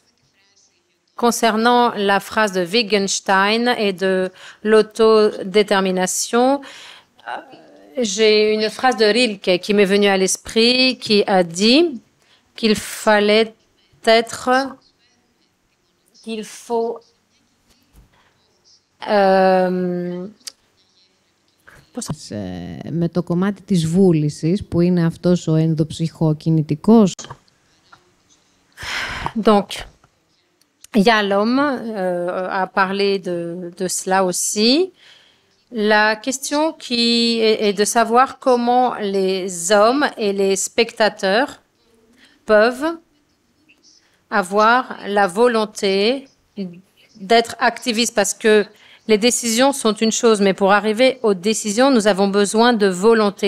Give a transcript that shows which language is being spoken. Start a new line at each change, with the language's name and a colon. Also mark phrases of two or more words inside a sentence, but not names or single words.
French: Concernant la phrase de Wittgenstein et de l'autodétermination, j'ai une phrase de Rilke qui m'est venue à l'esprit qui a dit qu'il fallait qu'il faut
Greek: με το κομμάτι της βούλησης, που είναι αυτός ο ενδοψυχοκινητικός.
French: Donc, Yalom a parlé de cela aussi. La question qui est de savoir comment les hommes et les spectateurs peuvent avoir la volonté d'être activistes parce que les décisions sont une chose, mais pour arriver aux décisions, nous avons besoin de volonté.